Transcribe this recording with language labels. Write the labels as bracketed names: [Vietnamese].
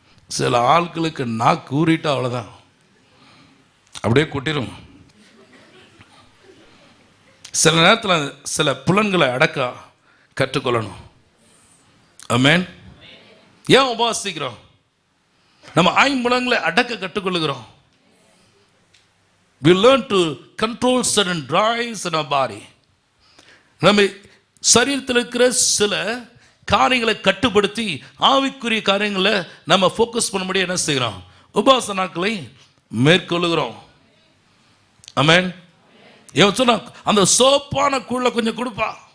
[Tamil] சில ஆட்களுக்கு நான் கூறிட்டா அவ்வளோதான், அப்படியே கொட்டிடும். சில நேரத்தில் சில புலன்களை அடக்க கற்றுக்கொள்ளணும். ஆமென். ஏன் உபாசிக்கிறோம், நம்ம ஐம்புலன்களை அடக்க கற்றுக்கொள்ளுகிறோம். [English] we learn to control certain drives in our body. [Tamil] நம்ம சரீரத்தில் இருக்கிற சில காரியங்களை கட்டுப்படுத்தி ஆவிக்குரிய காரியங்களை நம்ம ஃபோக்கஸ் பண்ணும்படி என்ன செய்கிறோம், உபாச நாட்களை மேற்கொள்ளுகிறோம். ஆமென். இவன் சொன்னா அந்த சோப்பான கூழ கொஞ்சம் கொடுப்பா.